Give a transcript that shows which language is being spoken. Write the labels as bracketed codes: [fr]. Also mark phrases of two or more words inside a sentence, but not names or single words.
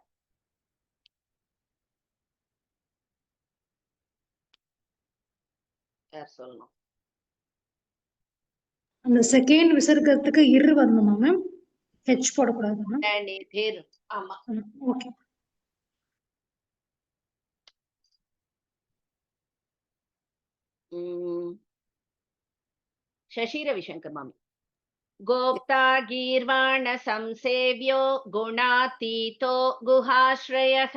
[ta] யார் சொல்லணும்? அந்த செகண்ட் விசர்க்கத்துக்கு இரு வரணுமா மேம்? ஹெச் போடக்கூடாது. நிதிர். ஆமா. ஓகே. [sa] शशि रविशंकर मामी. गोप्ता गीर्वाण संसेव्यो गुणातीतो गुहाश्रयः.